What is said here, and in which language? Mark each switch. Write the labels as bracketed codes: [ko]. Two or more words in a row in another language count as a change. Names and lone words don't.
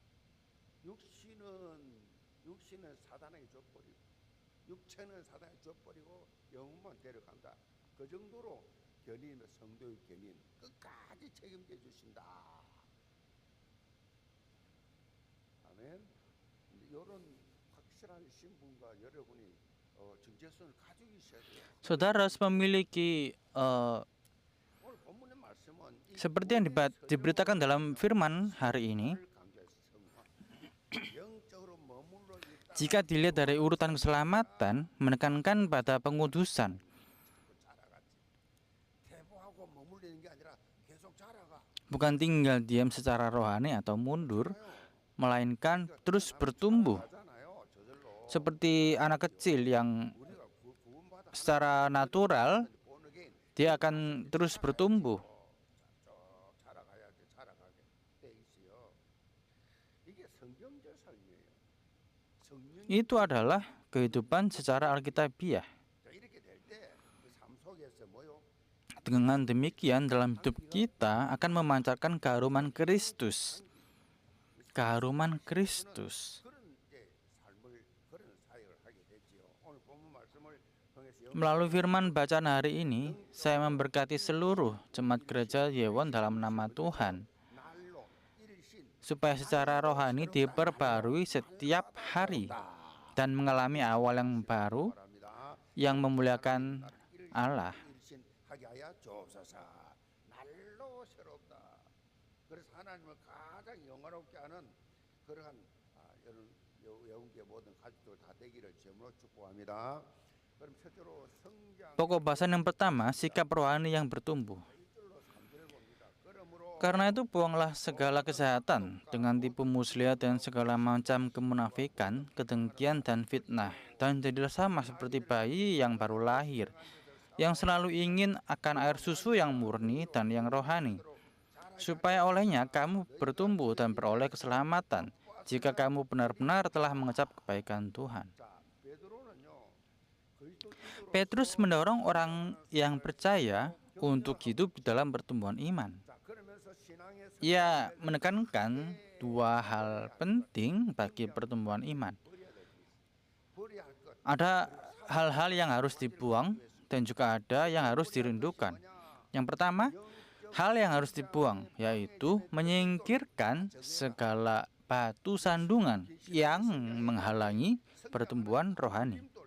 [ko] 육신은 사단에게 줘버리고 육체는 사단에게 줘버리고 영혼만 데려간다. 그 정도로 견인의 성도의 견인 끝까지 책임져 주신다. 아멘. 이런 확실한 신분과 여러분이 정체성을 가지고 있어야 돼요. [id] Saudara harus memiliki [ko] 오늘 본문의 말씀은 이 [id] seperti yang diberitakan dalam firman hari ini. [ko] 구원을 강조해서 성화. 영적으로 머물러 있다. [id] Jika dilihat dari urutan keselamatan, menekankan pada pengudusan, [ko] 자라가지. 퇴보하고 머물리는 게 아니라 계속 자라가. [id] bukan tinggal diam secara rohani atau mundur, melainkan terus bertumbuh. [ko] 하잖아요. 저절로. [id] Seperti anak kecil yang [ko] 우리가 구원받아 [id] secara natural [en] born again [id] dia akan terus bertumbuh. [ko] 쭉 자라가게 돼 있어요. 이게 성경적 삶이에요. 성령 [id] Itu adalah kehidupan secara alkitabiah. [ko] 이렇게 될 때 그 삶 속에서 뭐요? [id] Dengan demikian dalam hidup kita akan memancarkan keharuman Kristus. Keharuman Kristus. [ko] 그런 이제 삶을 그런 사역을 하게 되지요. 오늘 본문 말씀을 통해서 [id] Melalui firman bacaan hari ini, saya memberkati seluruh jemaat gereja Yewon dalam nama Tuhan, [ko] 날로 일신 [id] supaya secara rohani diperbarui setiap hari dan mengalami awal yang baru [ko] 바랍니다. [id] yang memuliakan Allah. [ko] 일신 하게 하여 주옵소서. 날로 새롭다. 그래서 하나님을 가장 영화롭게 하는 그러한 여러분께 모든 가족들 다 되기를 제물로 축복합니다. 그럼 첫째로 성장 [id] Pokok bahasan yang pertama, sikap rohani yang bertumbuh. [ko] 1절로 3절을 봅니다. 그러므로 [id] Karena itu buanglah segala kejahatan dengan tipu muslihat dan segala macam kemunafikan, kedengkian dan fitnah, dan jadilah sama seperti bayi yang baru lahir, yang selalu ingin akan air susu yang murni dan yang rohani, supaya olehnya kamu bertumbuh dan beroleh keselamatan, jika kamu benar-benar telah mengecap kebaikan Tuhan. [ko] 자, 베드로는요. 그리스도 인도로 [id] Petrus mendorong orang yang percaya untuk hidup di dalam pertumbuhan iman. [ko] 자, 그러면서 신앙의 [id] Ia menekankan dua hal penting bagi pertumbuhan iman. [ko] 버려야 될 것. 버려야 할 것. [id] Ada hal-hal yang harus dibuang dan juga ada yang harus dirindukan. Yang pertama, hal yang harus dibuang yaitu menyingkirkan segala batu sandungan yang menghalangi pertumbuhan rohani.